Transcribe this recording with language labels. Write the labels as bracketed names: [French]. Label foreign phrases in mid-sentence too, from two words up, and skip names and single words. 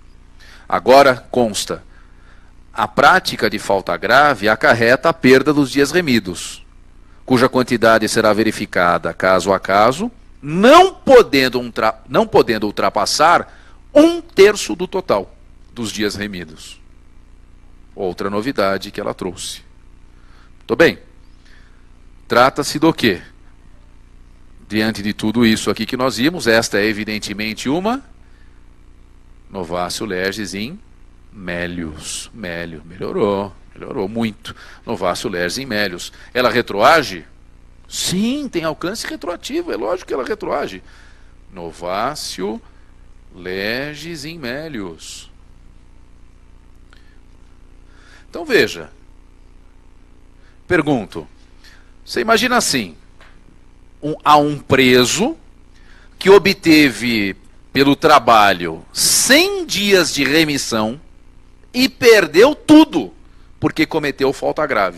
[Portuguese] Agora consta, a prática de falta grave acarreta a perda dos dias remidos, cuja quantidade será verificada caso a caso, não podendo ultrapassar 1/3 do total dos dias remidos. Outra novidade que ela trouxe. Muito bem. Trata-se do quê? Diante de tudo isso aqui que nós vimos, esta é evidentemente uma [Latin] novatio legis in melius. [Portuguese] Melhorou muito. [Latin] Novatio legis in melius. [Portuguese] Ela retroage? Sim, tem alcance retroativo, é lógico que ela retroage. [Latin] Novatio legis in melius. [Portuguese] Então veja, pergunto, você imagina assim, há um preso que obteve pelo trabalho 100 dias de remissão e perdeu tudo porque cometeu falta grave.